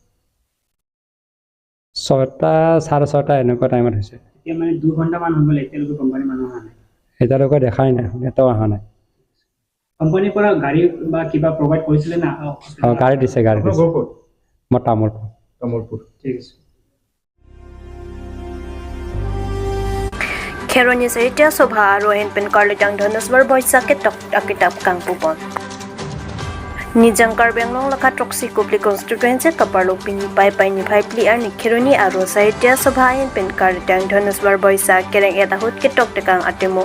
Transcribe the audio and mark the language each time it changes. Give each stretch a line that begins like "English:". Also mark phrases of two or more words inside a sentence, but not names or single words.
Assamese: 6টা 6:30 এনেকুৱা টাইমত হৈছে। এতিয়া মানে 2 ঘণ্টামান হৈ গ'ল, এতিয়ালৈকে কোম্পানী মানুহ অহা নাই। এতিয়ালৈকে দেখাই নাই, এটাও অহা নাই। কোম্পানীৰ পৰা গাড়ী বা কিবা প্ৰভাইড কৰিছিলে না? গাড়ী দিছে, গাড়ী দিছে। মই তামোলপুৰ। ঠিক আছে।
Karbi: Kheroni Sahitya Sobha Rohin Pen Karlitang Dhanaswar Boisa Ketok Akitab Kang Pupon. Nijang Karbenglong Laka Troxy Kupli Constituency Kaparlo Pini Pai Ni Pai Pli Arni Kheroni Aro Sahitya Sobha Pen Karlitang Dhanaswar Boisa Kereng Etahut Ketok Tekang Atemo